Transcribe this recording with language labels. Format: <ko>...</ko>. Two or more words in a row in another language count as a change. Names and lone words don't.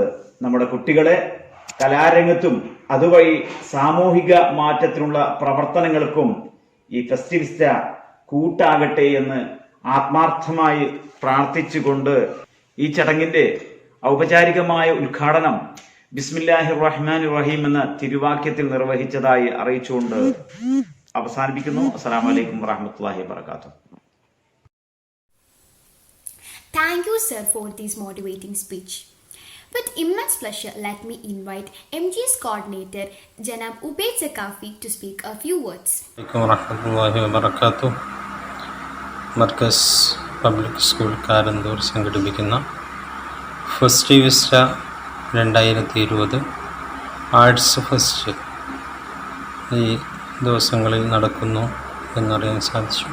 <ml>നമ്മുടെ കുട്ടികളെ കലാരംഗത്തും അതുവഴി സാമൂഹിക മാറ്റത്തിനുള്ള പ്രവർത്തനങ്ങൾക്കും ഈ ഫെസ്റ്റിവിസ്റ്റ കൂട്ടാകട്ടെ എന്ന് ആത്മാർത്ഥമായി പ്രാർത്ഥിച്ചുകൊണ്ട് ഈ ചടങ്ങിന്റെ ഔപചാരികമായ ഉദ്ഘാടനം</ml> <ar>بسم الله الرحمن الرحيم</ar> <ml>എന്ന തിരുവാക്യത്തിൽ നിർവഹിച്ചതായി അറിയിച്ചുകൊണ്ട് അവസാനിപ്പിക്കുന്നു.</ml> <ar>السلام عليكم ورحمة الله وبركاته.</ar> <en>Thank you, sir, for this motivating speech. With immense pleasure, let me invite MG's coordinator, Janab Ubaid Zakafi, to speak a few words.</en> <ar>السلام عليكم ورحمة الله وبركاته.</ar> <ml>മർക്കസ് പബ്ലിക് സ്കൂൾ കാരന്തൂർ സംഘടിപ്പിക്കുന്ന ഫെസ്റ്റിവിസ്റ്റ 2020</ml> <en>Arts Fest</en> <ml>ഈ ദിവസങ്ങളിൽ നടക്കുന്നു എന്നറിയാൻ സാധിച്ചു.</ml>